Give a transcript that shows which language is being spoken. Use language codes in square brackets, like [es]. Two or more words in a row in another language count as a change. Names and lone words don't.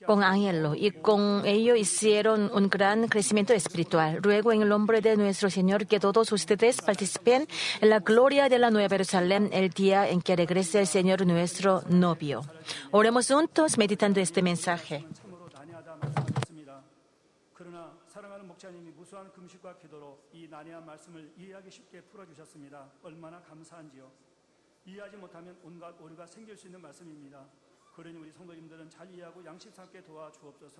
[es] con ángeles y con ello hicieron un gran crecimiento espiritual. Ruego en el nombre de nuestro Señor que todos ustedes participen en la gloria de la Nueva Jerusalén el día en que regrese el Señor nuestro novio. Oremos juntos meditando este mensaje. [ko] 참으로 난해하다 말씀하셨습니다. 그러나 사랑하는 목자님이 무수한 금식과 기도로 이 난해한 말씀을 이해하기 쉽게 풀어주셨습니다. 얼마나 감사한지요. 이해하지 못하면 온갖 오류가 생길 수 있는 말씀입니다. 그러니 우리 성도님들은 잘 이해하고 양심 삼게 도와주옵소서.